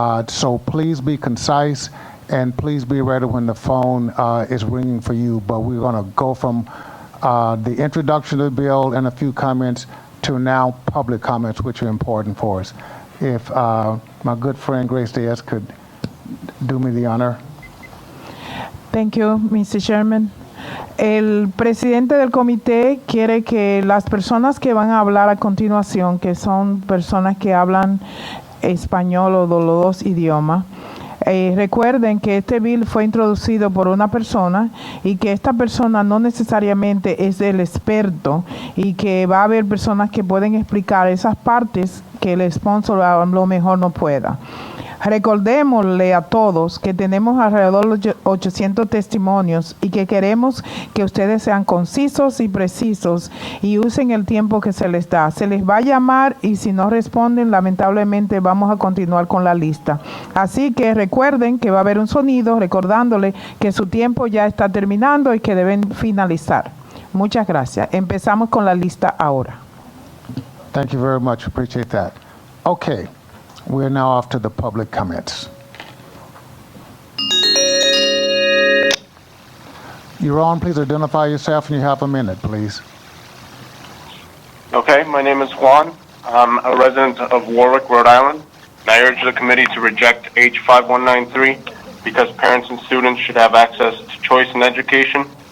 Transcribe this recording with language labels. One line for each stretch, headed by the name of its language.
English: So please be concise and please be ready when the phone is ringing for you. But we're going to go from the introduction of the bill and a few comments to now public comments, which are important for us. If my good friend Grace Diaz could do me the honor. Thank you, Mr. Chairman.
Spanish: El presidente del comité quiere que las personas que van a hablar a continuación, que son personas que hablan español o de los dos idiomas, Recuerden que este bill fue introducido por una persona y que esta persona no necesariamente es el experto y que va a haber personas que pueden explicar esas partes que el sponsor a lo mejor no pueda. Recordémosle a todos que tenemos alrededor de 800 testimonios y que queremos que ustedes sean concisos y precisos y usen el tiempo que se les da. Se les va a llamar y si no responden, lamentablemente vamos a continuar con la lista. Así que recuerden que va a haber un sonido recordándole que su tiempo ya está terminando y que deben finalizar. Muchas gracias. Empezamos con la lista ahora.
English: Thank you very much. Appreciate that. Okay. We're now off to the public comments. You're on. Please identify yourself and you have a minute, please. Okay, my name is Juan. I'm a resident of Warwick, Rhode Island, and I urge the committee to reject H5193 because parents and students should have access to choice in education.